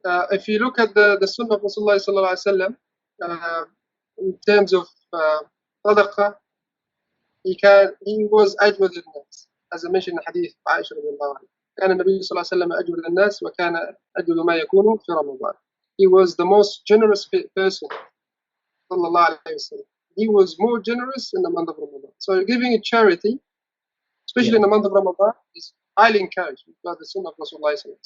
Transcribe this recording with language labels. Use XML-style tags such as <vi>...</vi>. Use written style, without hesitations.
<en>If you look at the Sunnah of Rasulullah sallallahu alaihi wasallam, in terms of sadaqah, he was</en> <ar>أجود الناس,</ar> <en>as I mentioned in the hadith of Aisha</en> <ar>رضي الله عنها. كان النبي صلى الله عليه وسلم أجود الناس وكان أجود ما يكون في رمضان.</ar> <en>He was the most generous person.</en> <ar>صلى الله عليه وسلم.</ar> <en>He was more generous in the month of Ramadan. So giving a charity, especially in the month of Ramadan, is highly encouraged by the Sunnah of Rasulullah.</en>